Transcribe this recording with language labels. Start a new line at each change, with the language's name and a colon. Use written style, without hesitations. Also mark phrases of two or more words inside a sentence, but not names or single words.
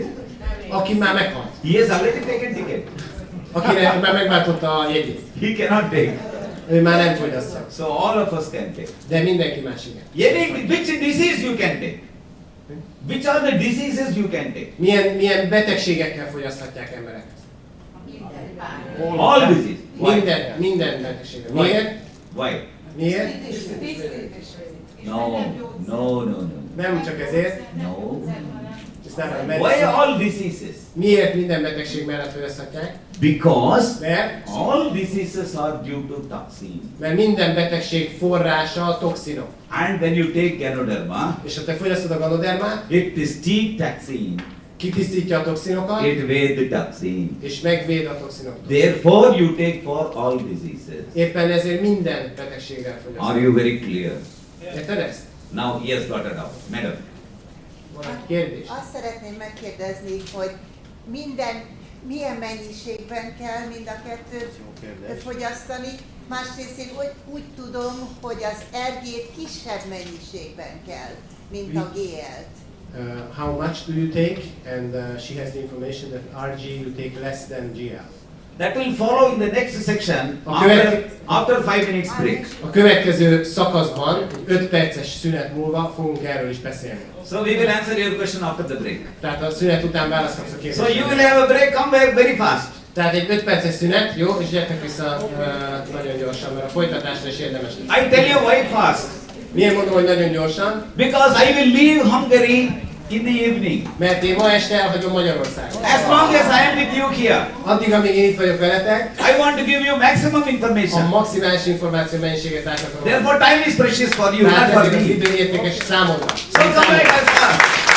Hungarian: Aki már meghalt.
English: He has already taken ticket.
Hungarian: Akire már megváltotta a jegyét.
English: He cannot take.
Hungarian: Ő már nem fogyasztja.
English: So all of us can take.
Hungarian: De mindenki más igen.
English: Which disease you can take? Which are the diseases you can take?
Hungarian: Milyen betegségekkel fogyaszthatják emberek?
English: All disease. Why?
Hungarian: Minden betegséggel.
English: Why?
Hungarian: Miért?
English: Why?
Hungarian: Miért?
English: No.
Hungarian: Nem csak ezért.
English: No.
Hungarian: Ez nem a
English: Why medicine. all diseases?
Hungarian: Miért minden betegség mellett fogyaszthatják?
English: Because
Hungarian: Mert,
English: all diseases are due to toxin.
Hungarian: mert minden betegség forrása a toxinok.
English: And when you take Ganoderma,
Hungarian: És ha te fogyasztod a ganodermát,
English: it is toxin.
Hungarian: kitisztítja a toxinokat,
English: It weighs the toxin.
Hungarian: és megvéd a toxinoktól.
English: Therefore, you take for all diseases.
Hungarian: Éppen ezért minden betegséggel
English: Are
Hungarian: fogyasztod.
English: you very clear?
Hungarian: Érted ezt?
English: Now he has got it out. Madam.
Hungarian: Van egy kérdés. Azt szeretném megkérdezni, hogy milyen mennyiségben kell mind a kettőt fogyasztani. Másrészt én úgy tudom, hogy az RG-t kisebb mennyiségben kell, mint a GL-t.
English: How much do you take? And she has the information that RG you take less than GL. That will follow in the next section Okay. after 5 minutes break.
Hungarian: A következő szakaszban, 5 perces szünet múlva fogunk erről is beszélni.
English: So we will answer your question after the break.
Hungarian: Tehát a szünet után választ kapsz a
English: So
Hungarian: kérdésre.
English: you will have a break, come back very fast.
Hungarian: Tehát egy 5 perces szünet, jó? És gyertek vissza nagyon gyorsan, mert a folytatásra is érdemes lesz.
English: I tell you why fast.
Hungarian: Miért mondom, hogy nagyon gyorsan?
English: Because I will leave Hungary in the evening.
Hungarian: Mert én ma este elhagyom Magyarországot.
English: As long as I am with you here,
Hungarian: Addig, amíg én itt vagyok veletek,
English: I want to give you maximum
Hungarian: a
English: information.
Hungarian: maximális információ mennyiséget átadom.
English: Therefore time is precious for you, not
Hungarian: Tehát
English: for
Hungarian: ezek az
English: me.
Hungarian: idő értékes számomra.
English: So come back as fast.